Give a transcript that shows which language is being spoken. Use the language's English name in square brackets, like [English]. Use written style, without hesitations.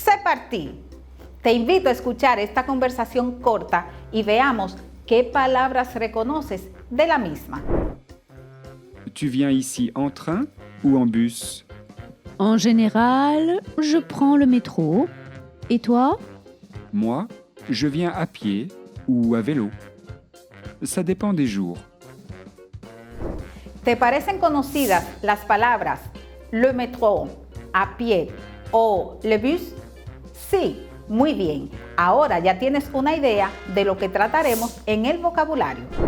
[Spanish] parti. Te invito a escuchar esta conversación corta y veamos qué palabras reconoces de la misma. [French] Tu viens ici en train ou en bus? En général, je prends le métro. Et toi? Moi, je viens à pied ou à vélo. Ça dépend des jours. [Spanish] ¿Te parecen conocidas las palabras le métro, a pie o le bus? Sí, muy bien. Ahora ya tienes una idea de lo que trataremos en el vocabulario.